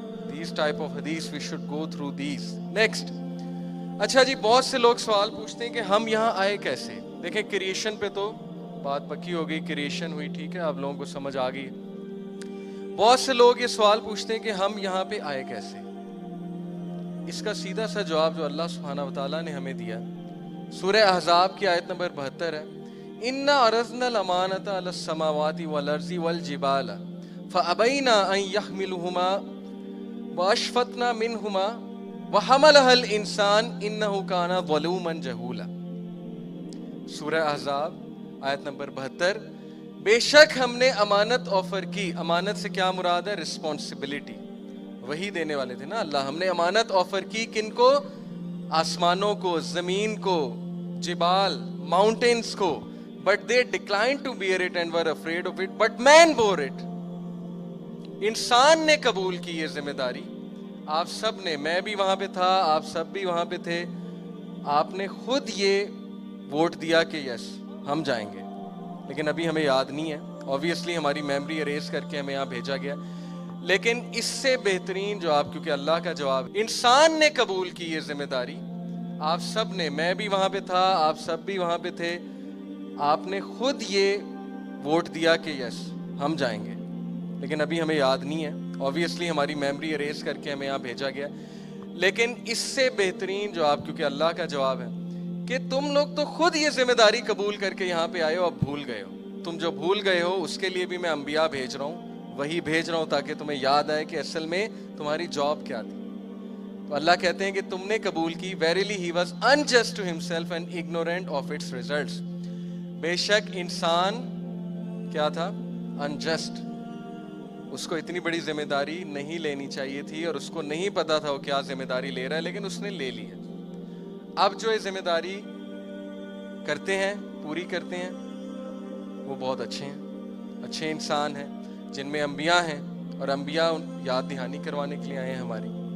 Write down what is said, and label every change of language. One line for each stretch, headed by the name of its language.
English: These type of hadith we should go through these. Next.
Urdu: اچھا جی, بہت سے لوگ سوال پوچھتے ہیں کہ ہم یہاں آئے کیسے. دیکھیں کریشن پہ تو بات پکی ہو گئی, کریشن ہوئی, ٹھیک ہے, آپ لوگوں کو سمجھ آ گئی. بہت سے لوگ یہ سوال پوچھتے ہیں کہ ہم یہاں پہ آئے کیسے. اس کا سیدھا سا جواب جو اللہ سبحانہ و تعالیٰ نے ہمیں دیا, سورہ احزاب کی آیت نمبر 72 ہے,
Arabic: اِنَّا عَرَضْنَا الْأَمَانَةَ عَلَى السَّمَاوَاتِ وَالْأَرْضِ وَالْجِبَالَ فَأَبَيْنَا أَن يَحْمِلُهُمَا وَأَشْفَقْنَا مِنْهُمَا وَحَمَلَهَا الْإِنسَانُ إِنَّهُ كَانَ ظَلُومًا جَهُولًا.
Urdu: سورہ احزاب آیت نمبر 72. بے شک ہم نے امانت آفر کی. امانت سے کیا مراد ہے؟ رسپانسبلٹی. وہی دینے والے تھے نا اللہ. ہم نے امانت آفر کی کن کو؟ آسمانوں کو, زمین کو, جبال, ماؤنٹینز کو.
English: But they declined to bear it and were afraid of it. But man bore it.
Urdu: انسان نے قبول کی یہ ذمہ داری. آپ سب نے, میں بھی وہاں پہ تھا, آپ سب بھی وہاں پہ تھے, آپ نے خود یہ ووٹ دیا کہ یس ہم جائیں گے, لیکن ابھی ہمیں یاد نہیں ہے. obviously ہماری میموری اریز کر کے ہمیں یہاں بھیجا گیا. لیکن اس سے بہترین جواب, کیونکہ اللہ کا جواب, انسان نے قبول کی یہ ذمہ داری. آپ سب نے, میں بھی وہاں پہ تھا, آپ سب بھی وہاں پہ تھے, آپ نے خود یہ ووٹ دیا کہ یس ہم جائیں گے, لیکن ابھی ہمیں یاد نہیں ہے. obviously ہماری میموری اریز کر کے ہمیں یہاں بھیجا گیا. لیکن اس سے بہترین جواب, کیونکہ اللہ کا جواب ہے کہ تم لوگ تو خود یہ ذمہ داری قبول کر کے یہاں پہ آئے ہو, اب بھول گئے ہو. تم جو بھول گئے ہو اس کے لیے بھی میں انبیاء بھیج رہا ہوں, وہی بھیج رہا ہوں تاکہ تمہیں یاد آئے کہ اصل میں تمہاری جاب کیا تھی. تو اللہ کہتے ہیں کہ تم نے قبول کی.
English: Verily he was unjust to himself and ignorant of its results.
Urdu: بے شک انسان کیا تھا؟ unjust. اس کو اتنی بڑی ذمہ داری نہیں لینی چاہیے تھی, اور اس کو نہیں پتا تھا وہ کیا ذمہ داری لے رہا ہے, لیکن اس نے لے لی ہے. اب جو یہ ذمہ داری کرتے ہیں, پوری کرتے ہیں, وہ بہت اچھے ہیں, اچھے انسان ہیں جن میں انبیاء ہیں, اور انبیاء یاد دہانی کروانے کے لیے آئے ہیں ہماری.